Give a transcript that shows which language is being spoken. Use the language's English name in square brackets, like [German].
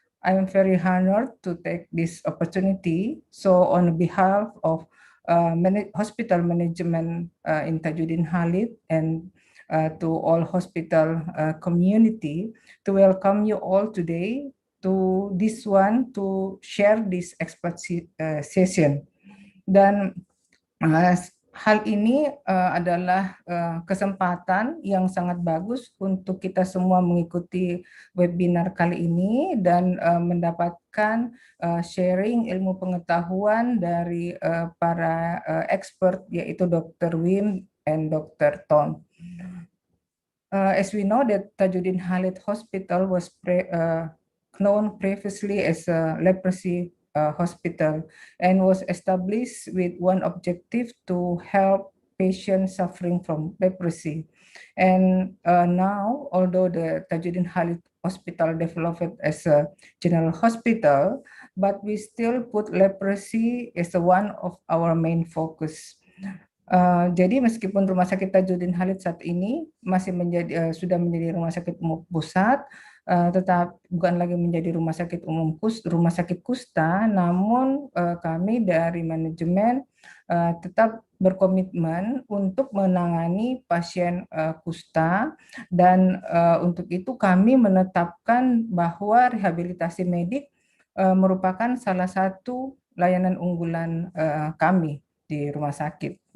[English] I am very honored to take this opportunity. So on behalf of hospital management in Tajuddin Khalid and to all hospital community to welcome you all today to this one to share this expert session. [Indonesian] Dan hal ini adalah kesempatan yang sangat bagus untuk kita semua mengikuti webinar kali ini dan mendapatkan sharing ilmu pengetahuan dari para expert yaitu Dr. [English] Wim and Dr. Ton. As we know that Tajuddin Khalid Hospital was known previously as a leprosy hospital and was established with one objective to help patients suffering from leprosy. And now, although the Tajuddin Khalid Hospital developed as a general hospital, but we still put leprosy as one of our main focus. [Indonesian] Jadi meskipun Rumah Sakit Tajuddin Khalid saat ini masih sudah menjadi rumah sakit umum pusat, tetap bukan lagi menjadi rumah sakit rumah sakit kusta, namun kami dari manajemen tetap berkomitmen untuk menangani pasien kusta dan untuk itu kami menetapkan bahwa rehabilitasi medik merupakan salah satu layanan unggulan kami di rumah sakit.